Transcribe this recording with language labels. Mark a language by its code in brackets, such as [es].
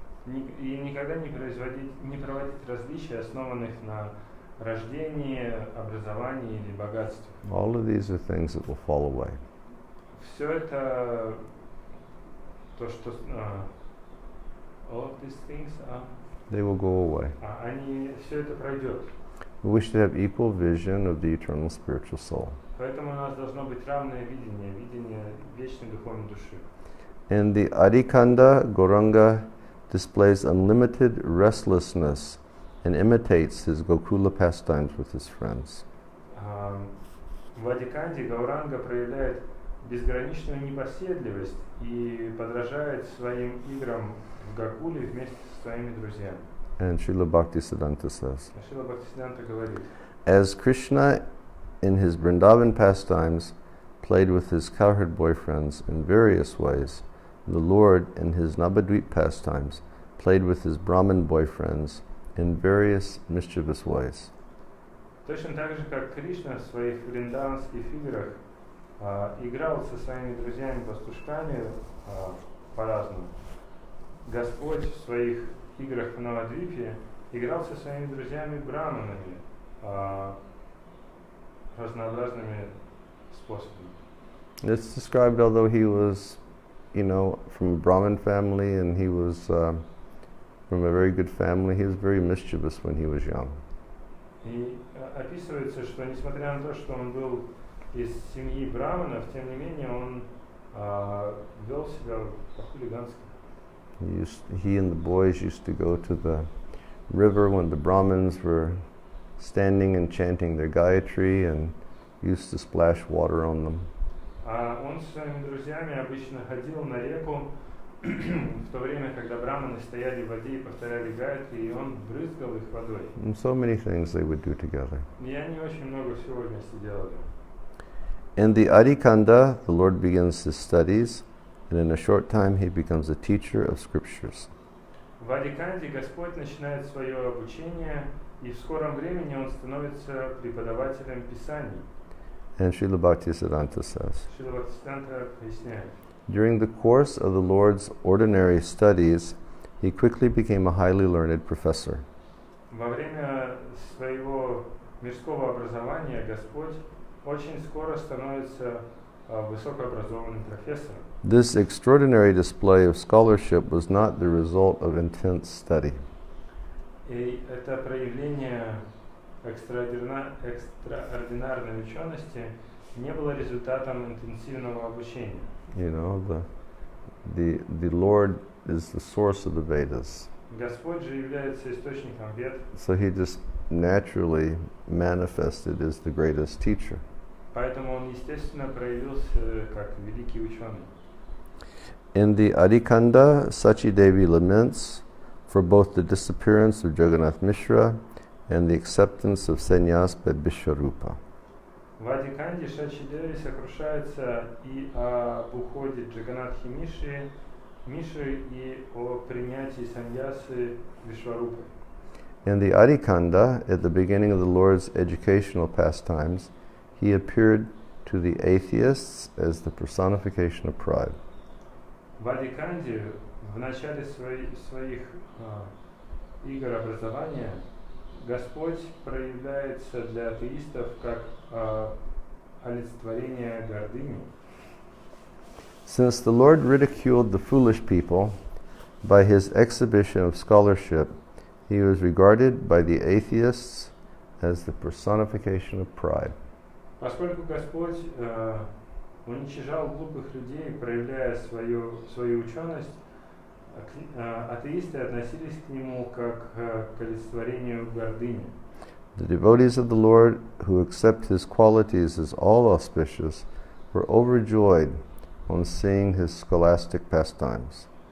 [ru] И никогда не проводить различия, основанных на рождении, образовании или богатстве. [en] All of these are things that will fall away. [ru] Все это то, что [en] all of these things, they will go away. [ru] Все это пройдет. [en] We should have equal vision of the eternal spiritual soul. [ru] Поэтому у нас должно быть равное видение вечной духовной души. [en] And the Adhikanda Gauranga displays unlimited restlessness and imitates his Gokula pastimes with his friends. [ru] В Адиканде Гауранга проявляет безграничную непоседливость и подражает своим играм в Гокуле вместе со своими друзьями. [en] And Srila Bhaktisiddhanta says, [ru] Шрила Бхактисиддханта говорит, [en] as Krishna in his Vrindavan pastimes played with his cowherd boyfriends in various ways, the Lord in his Navadvip pastimes played with his Brahmin boyfriends in various mischievous ways. [ru] Точно так же, как Кришна в своих вриндаванских играх играл со своими друзьями-пастушками по-разному, Господь в своих играх в Навадвипе играл со своими друзьями-браманами разнообразными способами. [en] It's described, although he was, from a Brahmin family and he was from a very good family, he was very mischievous when he was young. [ru] И описывается, что несмотря на то, что он был из семьи браманов, тем не менее он вел себя по-хулигански. [en] He and the boys used to go to the river when the Brahmins were standing and chanting their Gayatri, and used to splash water on them. [ru] А он с своими друзьями обычно ходил на реку в то время, когда браманы стояли в воде и повторяли гайатри, и он брызгал их водой. [en] And so many things they would do together. [ru] И они очень много всего вместе делали. [en] In the Adikanda, the Lord begins his studies, and in a short time he becomes a teacher of scriptures. [ru] В Адиканде Господь начинает свое обучение, и в скором времени он становится преподавателем Писаний. [en] And Srila Bhaktisiddhanta says, [ru] Шрила Бхактисиданта поясняет. [en] during the course of the Lord's ordinary studies, he quickly became a highly learned professor. [ru] Во время своего мирского образования Господь очень скоро становится высокообразованным профессором. [en] This extraordinary display of scholarship was not the result of intense study. [ru] И это проявление экстраординарной учености не было результатом интенсивного обучения. [en] You know, the Lord is the source of the Vedas. [ru] Господь же является источником вед. [en] So he just naturally manifested as the greatest teacher. [ru] Поэтому он, естественно, проявился как великий ученый. [en] In the Adikanda, Sachi Devi laments for both the disappearance of Jagannath Mishra and the acceptance of sannyas by Vishwarupa. [ru] В Адиканде Шачи Деви сокрушается и об уходе Джаганатхи Миши и о принятии саньясы Вишварупы. [en] In the Adikanda, at the beginning of the Lord's educational pastimes, he appeared to the atheists as the personification of pride. [ru] В Адиканде в начале своих игр образования Господь проявляется для атеистов как олицетворение гордыни. [en] Since the Lord ridiculed the foolish people by his exhibition of scholarship, he was regarded by the atheists as the personification of pride. [ru] Поскольку Господь уничижал глупых людей, проявляя свою ученость, атеисты относились к нему как к олицетворению гордыни. [en] The devotees of the Lord who accept his qualities as all auspicious were overjoyed on seeing his scholastic pastimes.